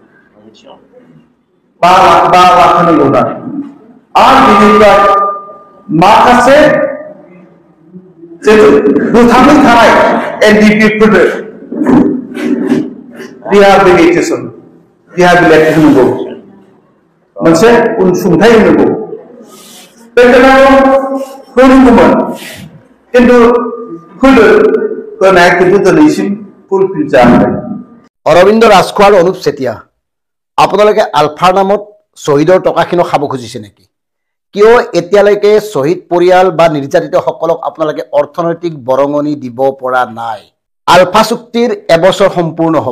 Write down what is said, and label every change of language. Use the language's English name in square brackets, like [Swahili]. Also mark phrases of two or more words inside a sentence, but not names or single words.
[Bodo] 5 लाख होनांगौ होननानै आरो बिनिफ्राय माखासे गोथाङै थानाय एनडिएफबिफोरनो रिहाबिलिटेसन होनांगौ मोनसे उनसुंथाइ होनांगौ बे खोथाखौ होनांगौमोन खिन्थु होनाया खिन्थु दिनैसिम ফুলফিল जायाखै। [Assamese] অৰবিন্দ ৰাজখোৱা আৰু অনুপ চেতিয়া, আপোনালোকে আলফাৰ নামত শ্বহীদৰ টকাখিনিও খাব খুজিছে নেকি? কিয় এতিয়ালৈকে শ্বহীদ পৰিয়াল বা নিৰ্যাতিতসকলক আপোনালোকে অৰ্থনৈতিক বৰঙণি দিব পৰা নাই? আলফা চুক্তিৰ এবছৰ সম্পূৰ্ণ হ'ব।